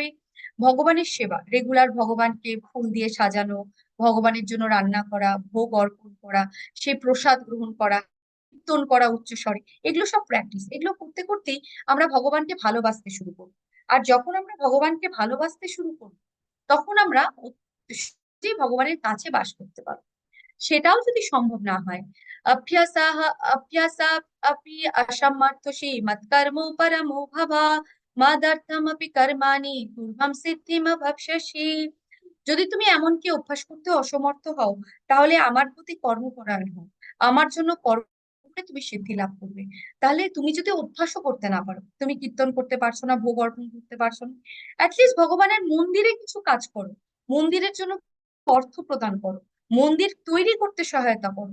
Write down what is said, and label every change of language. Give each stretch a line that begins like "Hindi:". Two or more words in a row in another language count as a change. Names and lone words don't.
Bangla: ভগবানের সেবা, রেগুলার ভগবানকে ফুল দিয়ে সাজানো, ভগবানের জন্য রান্না করা, ভোগ অর্পণ করা, সে প্রসাদ গ্রহণ করা, কীর্তন করা উচ্চ স্বরে, এগুলো সব প্র্যাকটিস। এগুলো করতে করতেই আমরা ভগবানকে ভালোবাসতে শুরু করব। আর যখন আমরা ভগবানকে ভালোবাসতে শুরু করব, তখন আমরা সত্যিই ভগবানের কাছে বাস করতে পারবো। সেটাও যদি সম্ভব না হয়,
Sanskrit: অভ্যাসাহ অভ্যাসা अपि असमर्थोषि मत्कर्मो परमो भव मदर्थमपि कर्माणि পূর্বম সিদ্ধিমভক্ষ্যসি।
Bangla: যদি তুমি এমনকি অভ্যাস করতে অসমর্থ হও, তাহলে আমার প্রতি কর্মপরায়ণ হও, আমার জন্য কর্ম করে তুমি সিদ্ধি লাভ করবে। তাহলে তুমি যদি অভ্যাসও করতে না পারো, তুমি কীর্তন করতে পারছো না, ভোগ অর্পণ করতে পারছো না, অ্যাটলিস্ট ভগবানের মন্দিরে কিছু কাজ করো, মন্দিরের জন্য অর্থ প্রদান করো, মন্দির তৈরি করতে সহায়তা করো।